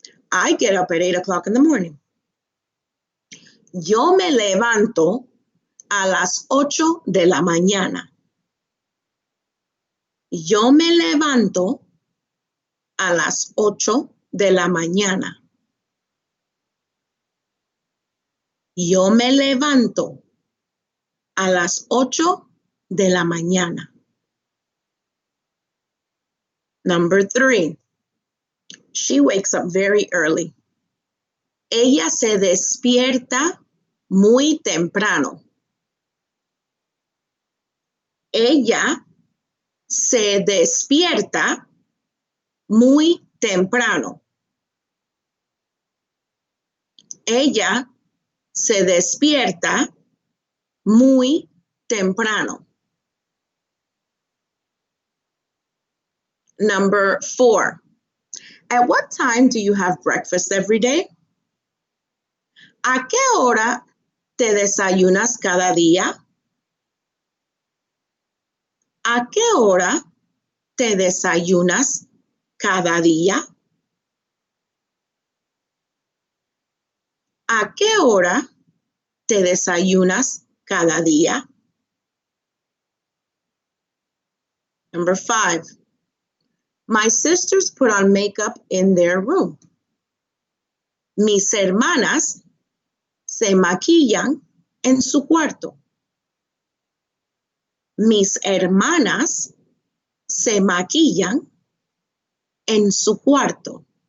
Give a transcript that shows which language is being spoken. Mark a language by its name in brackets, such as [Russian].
[English] I get up at 8 o'clock in the morning. [Spanish] Yo me levanto a las 8 de la mañana. Yo me levanto a las 8 de la mañana. Yo me levanto a las 8 de la mañana. [English] Number 3. She wakes up very early. [Spanish] Ella se despierta muy temprano. Ella se despierta muy temprano. Ella se despierta muy temprano. [English] Number 4. At what time do you have breakfast every day? [Spanish] ¿A qué hora te desayunas cada día? ¿A qué hora te desayunas cada día? ¿A qué hora te desayunas cada día? [English] Number 5. My sisters put on makeup in their room. [Spanish] Mis hermanas se maquillan en su cuarto. Mis hermanas se maquillan en su cuarto.